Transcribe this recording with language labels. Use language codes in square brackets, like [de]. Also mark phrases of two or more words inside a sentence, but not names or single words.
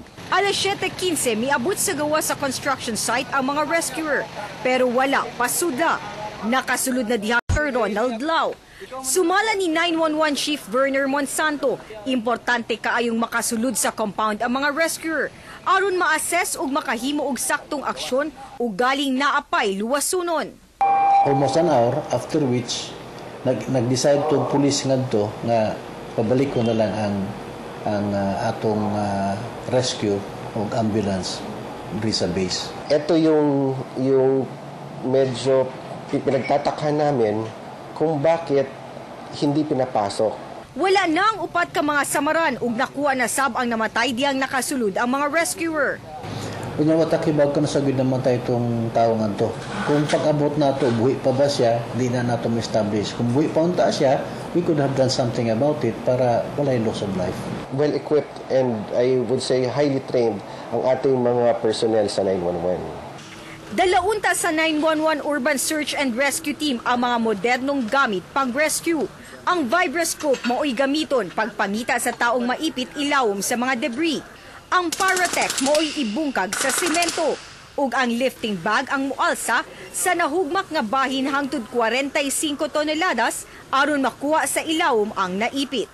[ceb] Alas 7:15 miabot sa gawa sa [en] construction site [ceb] ang mga rescuer pero wala pasudla. Nakasulod na diha Sir Ronald Lau. Sumala ni 911 Chief Werner Monsanto, importante kaayong makasulod sa compound ang mga rescuer. aron ma-assess ug makahimo og saktong aksyon ug galing naapay luwasunon. [en] Almost an hour after which [ceb] nag-decide tong pulis ngadto nga pabalik ko na lang ang atong rescue o ambulance sa base. [tl] Ito yung medyo pinagtatakhan namin kung bakit hindi pinapasok. [ceb] Wala na ang upat ka mga samaran ug nakuha na sab ang namatay diyang nakasulod ang mga rescuer. Kung nawatakibaw ka na sa gud naman tayo itong tao nga to. Kung pag-abot na to, buhi pa ba siya, di na nato ma-establish. Kung buhi pa unta siya, [en] we could have done something about it [tl] para wala yung [en] loss of life. Well equipped and I would say highly trained [tl] ang ating mga [en] personnel sa 911. [ceb] Dalaunta sa 911 Urban Search and Rescue Team ang mga modernong gamit pang-rescue. Ang vibroscope mao'y gamiton pagpangita sa taong maipit ilawom sa mga debris. Ang Paratech mao'y ibungkag sa semento. Ug ang [en] lifting bag [ceb] ang mualsa sa nahugmak nga bahin hangtod 45 toneladas aron makuha sa ilawom ang naipit.